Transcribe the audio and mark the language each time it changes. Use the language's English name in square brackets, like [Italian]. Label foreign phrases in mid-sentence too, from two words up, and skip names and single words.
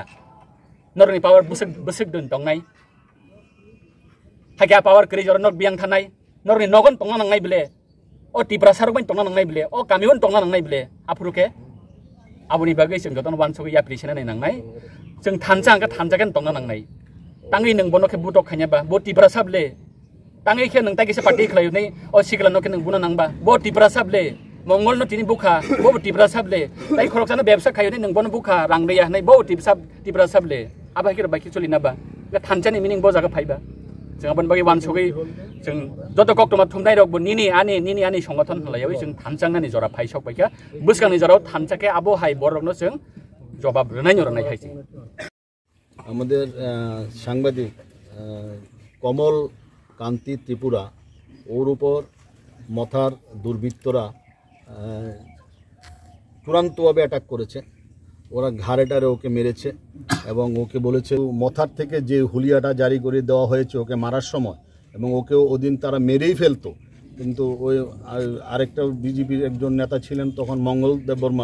[Kok Borok] Norni power busuk dun tongnai hagia power kri jor nok biang thanai norni nogon tongna nangnai bile o tipra sarok bain tongna nangnai bile o kamion tongna nangnai bile apruke abuni bagai jeng joton wan sogi appreciation nai nangnai jeng thanjang ka thanjagen tongna nangnai tangi nang bono ke butok khanya ba bo tipra sable tangi khe nang tagi se party khlai nei o sigla no ke nang buna nangba bo tipra sable mongol no tini bukha bo tipra sable tai khorok jana ব্যবসা খাই nei nang bono bukha rang reya nei bo tipra sable aba kira baki choli naba ga thanjani meaning bo jaga phaiba jeng abon bagi wan sogi jeng joto kok toma thumnai rok bo nini ani সংগঠন halayawi jeng thanjangnani jora phai sok baika buskangni jorao thanjake abo hai borok no jeng jobab rnai nornai haisi [Bangla] আমাদের সাংবাদিক কমল কান্তি ত্রিপুরা ওর উপর মথার দুর্বৃত্তরা চূড়ান্তভাবে অ্যাটাক করেছে ওরা ঘাড়েটারে ওকে মেরেছে এবং ওকে বলেছে মথার থেকে যে হুলিয়াটা জারি করে দেওয়া হয়েছে ওকে মারার সময় এবং ওকেও ওদিন তারা মেরেই ফেলতো কিন্তু ওই আরেকটা বিজেপির একজন নেতা ছিলেন তখন মঙ্গলদেব